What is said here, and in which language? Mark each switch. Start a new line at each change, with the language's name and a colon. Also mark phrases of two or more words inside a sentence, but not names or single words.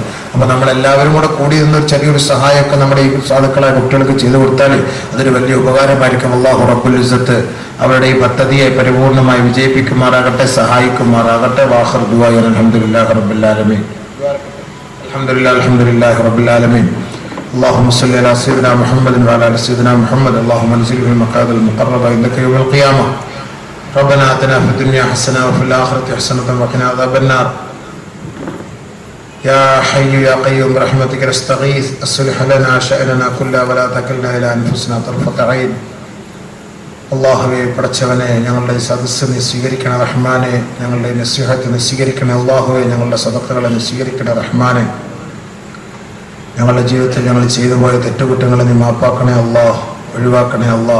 Malayalam: അപ്പൊ നമ്മളെല്ലാവരും കൂടെ കൂടി നിന്നൊരു ചെറിയൊരു സഹായമൊക്കെ നമ്മുടെ ഈ സാധുക്കളായ കുട്ടികൾക്ക് ചെയ്തു കൊടുത്താൽ അതൊരു വലിയ ഉപകാരമായിരിക്കും. അള്ളാഹു
Arabic: رب العزة
Malayalam: അവരുടെ ഈ പദ്ധതിയെ പരിപൂർണമായി വിജയിപ്പിക്കുമാറാകട്ടെ, സഹായിക്കുമാറാകട്ടെ.
Arabic: وآخر دعا الحمد لله رب العالمين. الحمد لله رب العالمين. اللهم صل على سيدنا محمد وعلى ال سيدنا محمد. اللهم انزله المقعد المقرب عندك يوم القيامه. ربنا آتنا في الدنيا حسنه وفي الاخره حسنه وقنا عذاب النار. يا حي يا قيوم برحمتك نستغيث اصلح لنا شأننا كله ولا تكلنا الى انفسنا طرفة عين.
Malayalam: അള്ളാഹുവേ, പടച്ചവനെ, ഞങ്ങളുടെ ഈ സദസ്സ് നീ സ്വീകരിക്കണ റഹ്മാനെ. ഞങ്ങളുടെ നസീഹത്ത് നീ സ്വീകരിക്കണേ അള്ളാഹുവേ. ഞങ്ങളുടെ സദഖകളെ നീ സ്വീകരിക്കണേ റഹ്മാനെ. ഞങ്ങളുടെ ജീവിതത്തിൽ ഞങ്ങൾ ചെയ്തു പോയ തെറ്റുകുറ്റങ്ങളെ നീ മാപ്പാക്കണേ അല്ലാഹ്, ഒഴിവാക്കണേ അല്ലാഹ്.